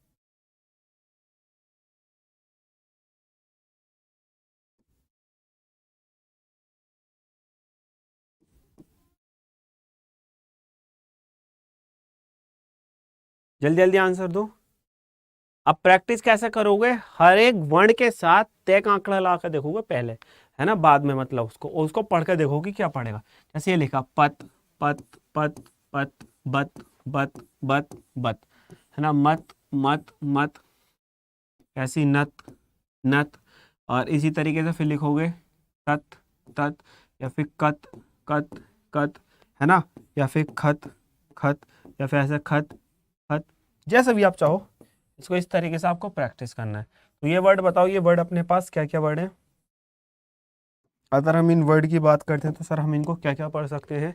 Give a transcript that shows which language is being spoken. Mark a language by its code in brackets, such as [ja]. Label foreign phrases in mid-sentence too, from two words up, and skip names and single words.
[hi] जल्दी जल्दी आंसर दो। अब प्रैक्टिस कैसे करोगे? हर एक वर्ण के साथ तय आंकड़ा ला कर देखोगे पहले, है ना, बाद में मतलब उसको उसको पढ़ कर देखोगे क्या पड़ेगा। जैसे ये लिखा पत, पत, पत, पत, बत, बत, बत, बत, है ना, मत, मत, मत, ऐसी नत, नत, और इसी तरीके से फिर लिखोगे तत, तत, या फिर कत, कत, कत, है ना, या फिर खत, खत, या फिर ऐसे खत, खत, जैसे भी आप चाहो। इसको इस तरीके से आपको प्रैक्टिस करना है। तो ये वर्ड बताओ, ये वर्ड अपने पास क्या क्या वर्ड है? अगर हम इन वर्ड की बात करते हैं तो सर हम इनको क्या क्या पढ़ सकते हैं?